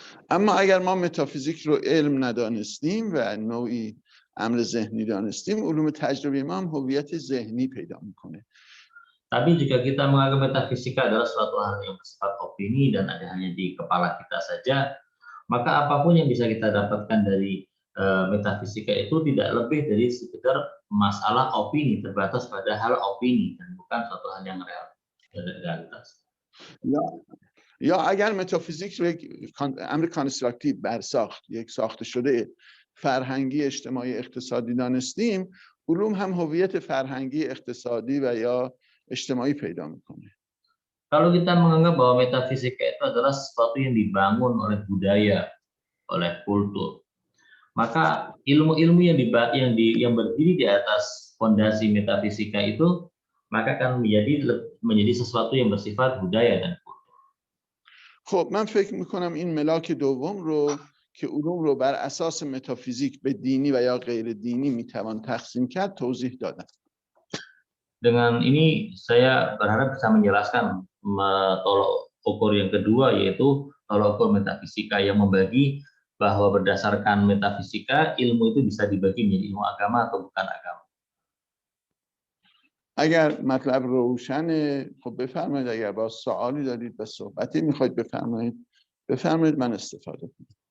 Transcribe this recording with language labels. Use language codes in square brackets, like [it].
[fa] اما اگر ما متافیزیک رو علم ندانستیم و نوعی امر ذهنی دانستیم، علوم تجربی ما هم هویت ذهنی پیدا میکنه. [id] Tapi jika kita menganggap metafisika adalah suatu hal yang bersifat opini dan ada hanya di kepala kita saja, maka apapun yang bisa kita dapatkan dari metafisika itu tidak lebih dari sekedar masalah opini, terbatas pada hal opini dan bukan suatu hal yang realitas. [fa] یا اگر متافیزیک رو یک امر کانستراکتیو برساخت، یک ساخته شده فرهنگی اجتماعی اقتصادی دانستیم، علوم هم هویت فرهنگی اقتصادی و یا اجتماعی پیدا میکنه. [id] Kalau kita menganggap bahwa metafisika itu adalah sesuatu yang dibangun oleh budaya, oleh kultur, maka ilmu-ilmu yang berdiri di atas fondasi metafisika itu maka akan menjadi sesuatu yang bersifat budaya dan kultur. [fa] خب من فکر میکنم این ملاک دوم رو که علوم رو بر اساس متافیزیک به دینی و یا غیر دینی میتوان تقسیم کرد توضیح دادم. [id] Dengan ini saya berharap bisa menjelaskan tolok ukur yang kedua, yaitu tolok ukur metafisika yang membagi bahwa berdasarkan metafisika ilmu itu bisa dibagi menjadi ilmu agama atau bukan agama. [fa] اگر مطلب روشنه خب بفرمایید، اگر با سوالی دارید و صحبتی میخواید بفرمایید من استفاده کنم.